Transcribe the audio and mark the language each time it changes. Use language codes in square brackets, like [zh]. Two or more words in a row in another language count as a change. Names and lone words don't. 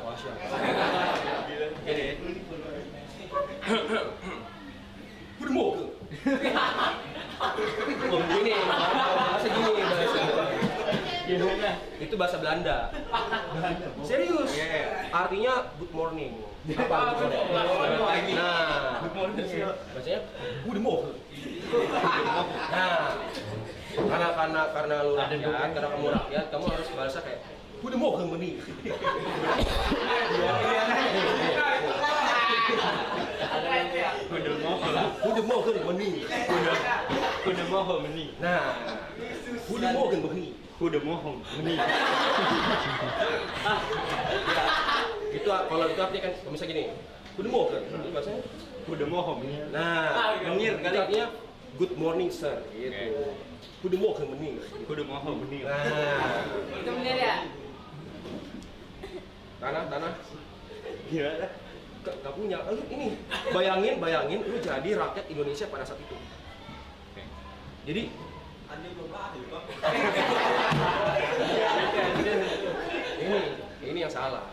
[id] Ini. Goedemorgen. Gini, bahasa gini bahasa. Itu bahasa Belanda. Serius? Artinya [en] good morning. [id] Apa? Nah, bacanya goedemorgen. Nah, karena lu rakyat, karena kamu rakyat, kamu harus bahasa kayak [nl] goedemorgen meneer. Goedemorgen meneer. Nah, goedemorgen meneer. [id] Itu kalau itu artinya kan misalnya gini. Goedemorgen, itu bahasanya nah, menir kali artinya [en] good morning sir [id] gitu. [nl] Goedemorgen meneer. [id] Nah, Itu bener ya? tanah. Gila. Gak punya. Lu ini bayangin lu jadi rakyat Indonesia pada saat itu. Jadi ini yang salah.